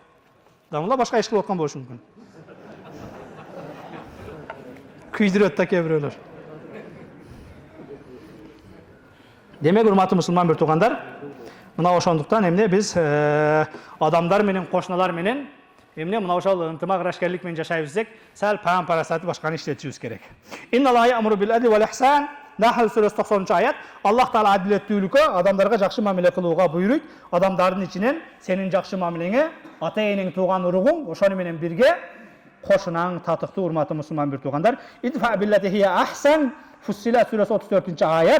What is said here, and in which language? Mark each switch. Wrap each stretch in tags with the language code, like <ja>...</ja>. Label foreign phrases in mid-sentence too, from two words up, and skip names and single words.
<ky>Дамыла башка иш кылып аткан болушу мүмкүн. Күйдүрөт да кээ бирөөлөр. Демек, урматтуу мусулман бир туугандар, мына ошондуктан эмне биз адамдар менен, кошуналар менен эмне мына ошол ынтымак ырашкерлик менен жашайбыз десек, сал паам парасаты башканы иштетишибиз керек.</ky> <ar>إن الله يأمر بالعدل والإحسان.</ar> <ky>Нахл сүрөсү 90-аят. Аллах Таала адилеттүүлүккө, адамдарга жакшы мамиле кылууга буйруйт. Адамдардын ичинен сенин жакшы мамилеңе ата-энең, тууган уругуң, ошону менен бирге кошунаң татыктуу, урматтуу мусулман бир туугандар.</ky> <ar>ادفع بالتي هي أحسن. Фуссилат сүрөсү 34-аят.</ar>